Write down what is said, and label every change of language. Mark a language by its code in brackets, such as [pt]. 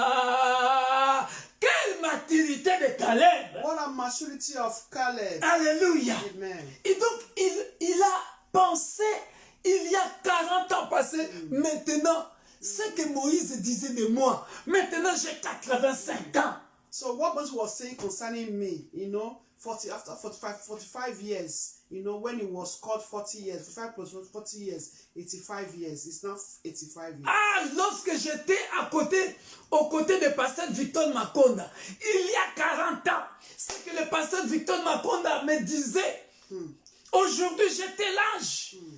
[fr] Ah, quelle maturité de Caleb! [en] What a maturity of Caleb. [fr] Alléluia! [en] Amen. [fr] Et donc, il a pensé, il y a 40 ans passés, maintenant, ce que Moïse disait de moi, maintenant j'ai 85 ans. [en] So what Moses was saying concerning me, you know, after 45 years, you know, when he was called 40 years, 45 plus 40 years, 85 years, it's now 85 years. [fr] Ah, lorsque j'étais aux côtés de pasteur Victor Makonda, il y a 40 ans, ce que le pasteur Victor Makonda me disait, aujourd'hui j'étais l'âge.